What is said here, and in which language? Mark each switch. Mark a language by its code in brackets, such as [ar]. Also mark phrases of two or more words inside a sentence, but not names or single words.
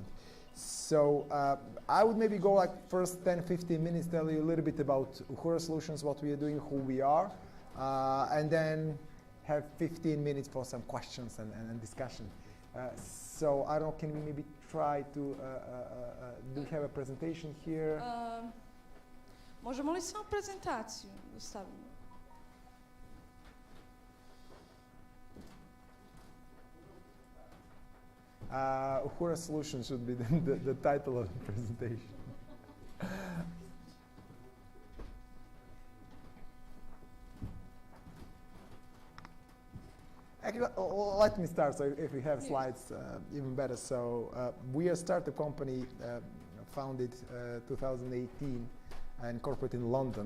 [en] So I would maybe go like first 10-15 minutes, tell you a little bit about Uhura Solutions, what we are doing, who we are, and then have 15 minutes for some questions and discussion. So I don't know, can we maybe try to do we have a presentation here? [bs] Možemo li samo prezentaciju da stavimo? [en] Uhura Solutions should be the title of the presentation. Actually, let me start, so if we have slides, even better. So we are a startup company founded 2018 and incorporated in London.